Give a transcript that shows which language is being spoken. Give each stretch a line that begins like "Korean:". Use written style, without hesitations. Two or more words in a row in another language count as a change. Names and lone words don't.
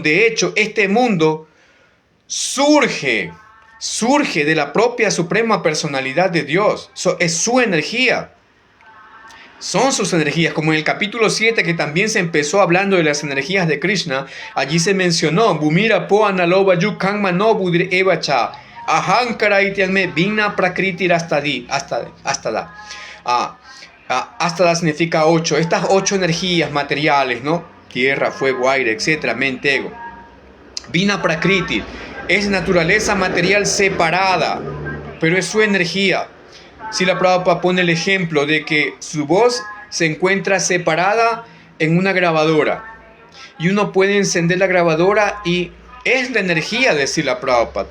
Spanish: De hecho, este mundo surge de la propia suprema personalidad de Dios. Es su energía. Son sus energías, como en el capítulo 7 que también se empezó hablando de las energías de Krishna. Allí se mencionó
Sanskrit: Bhumira po analoba yu kanma no budir evacha Ahankara itianme vina prakriti astadi, astada.
Spanish: Astada significa 8. Estas 8 energías materiales, ¿no? Tierra, fuego, aire, etcétera, mente, ego.
Sanskrit: Vina prakriti
Spanish: es naturaleza material separada, pero es su energía. Srila Prabhupada pone el ejemplo de que su voz se encuentra separada en una grabadora. Y uno puede encender la grabadora y es la energía de Srila Prabhupada.